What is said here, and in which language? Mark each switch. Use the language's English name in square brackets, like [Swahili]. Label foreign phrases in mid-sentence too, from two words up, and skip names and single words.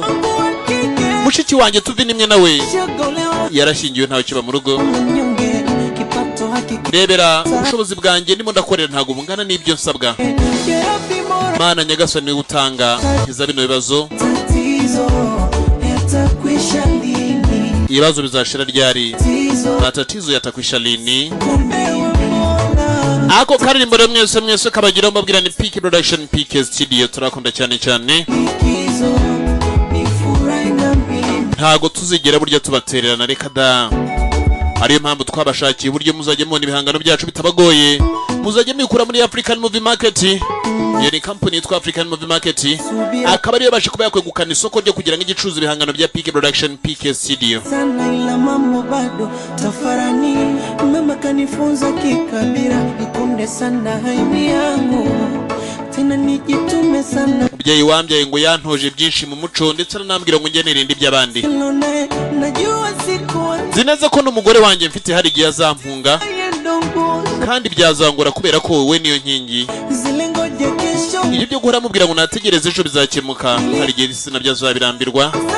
[Kinyarwanda] Mushiki wanjye tuvi nimwe nawe yarashingiwe ntawe kiba mu rugo. Rebera ubushobozi bwanjye ndimo ndakorera ntago bungana n'ibyo nsabwa. Mana nyagasani niwe utanga kiza bino bibazo. Ibibazo bizashira ryari? [Swahili] Matatizo yatakwisha lini? [Kinyarwanda] Ako karirimbo rero mwese kabagira mbabwira ni Peak Production, Peak Studio, turakunda cyane cyane. Ntago tuzigera burya tubatererana, reka da. Ariyo mpamvu twabashakiye uburyo muzajye mubona ibihangano byacu bitabagoye. Muzajye mwikura muri African Movie Market. Iyo ni company yitwa African Movie Market. Akaba ariyo bashe kuba yakwegukana isoko ryo kugira ngo igicuruza ibihangano bya Peak Production, Peak Studio. [Swahili] Mambo bado tafarani, mama kanifunza kikabira, ikunde sana haimi yangu, tena nijitume sana. [Kinyarwanda] Mubyeyi wambyaye ngo yantoje byinshi mu muco, ndetse nanambwira ngo ngenere indi by'abandi. Zineze ko n'umugore wanjye mfite hari igihe azampunga, kandi byazangora kubera ko wowe niyo nkingi. Ibyo byo guhora mubwira ngo nategereze ejo bizakemuka, hari igihe sinabyo azabirambirwa.